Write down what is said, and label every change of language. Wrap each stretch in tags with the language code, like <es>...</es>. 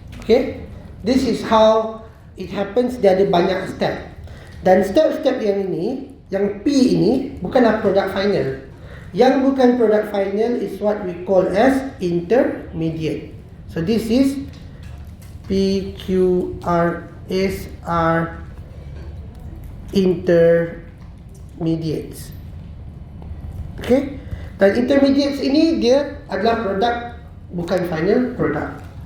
<en>Okay, this is how it happens.</en> <ms>Dia ada banyak step. Dan step-step yang ini, yang P ini bukanlah produk final. Yang bukan produk final</ms> <en>is what we call as intermediate. So this is P, Q, R, S, R intermediates. Okay.</en> <ms>Dan intermediates ini dia adalah produk, bukan final product.</ms>